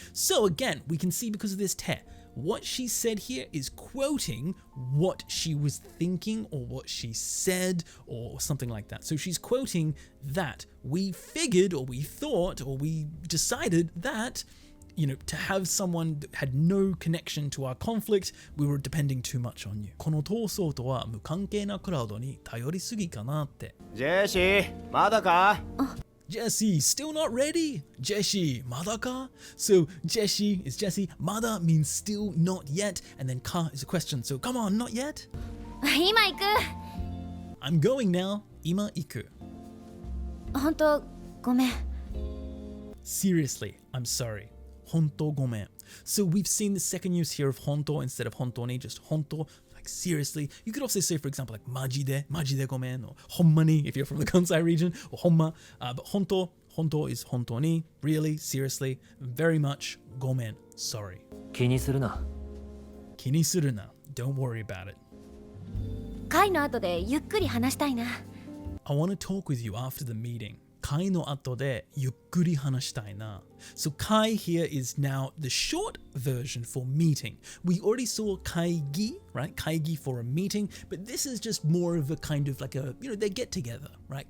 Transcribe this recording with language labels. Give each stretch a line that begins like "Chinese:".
English: So again, we can see because of this te, what she said here is quoting what she was thinking or what she said or something like that. So she's quoting that we figured or we thought or we decided that, you know, to have someone that had no connection to our conflict, we were depending too much on you.
Japanese: この闘争とは無関係なクラウドに頼りすぎかなって。ジェシー、まだか？
English: Jessie, still not ready? Jessie,
Japanese: mada ka?
English: So Jessie is Jessie, mada means still not yet, and then ka is a question, so come on, not yet?
Japanese: 今行く。
English: I'm going now,
Japanese: ima iku. 本当ごめん。
English: Seriously, I'm sorry.
Japanese: Honto gomen.
English: So we've seen the second use here of honto instead of hontoni, just honto. Like seriously. You could also say, for example, like
Japanese: majide gomen,
English: or hommani if you're from the Kansai region, or homma. But honto is hontoni. Really, seriously, very much gomen. Sorry.
Japanese: 気にするな。 Kini suruna.
English: Don't worry about it.
Japanese: 会の後でゆっくり話したいな。
English: I want to talk with you after the meeting.
Japanese: Kai no ato de yukkuri hanashitai na.
English: So kai here is now the short version for meeting. We already saw kaigi, right? Kaigi for a meeting, but this is just more of a kind of like a, you know, they get together, right?